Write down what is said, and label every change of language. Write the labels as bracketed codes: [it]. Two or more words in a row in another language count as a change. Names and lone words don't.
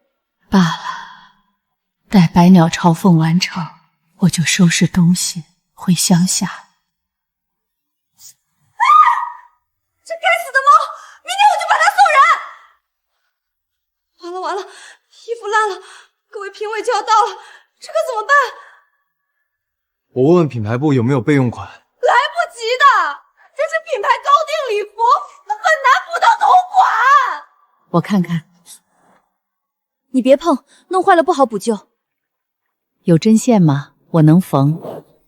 [zh] 罷了，待百鳥朝鳳完成，我就收拾東西回鄉下。這該死的貓，明天我就把它送人。完了完了，衣服爛了，各位評委就要到了，這可怎麼辦？我問問品牌部有沒有備用款。來不及的，這是品牌高定禮服，很難補到同款。我看看，你別碰，弄壞了不好補救。有針線嗎？我能縫。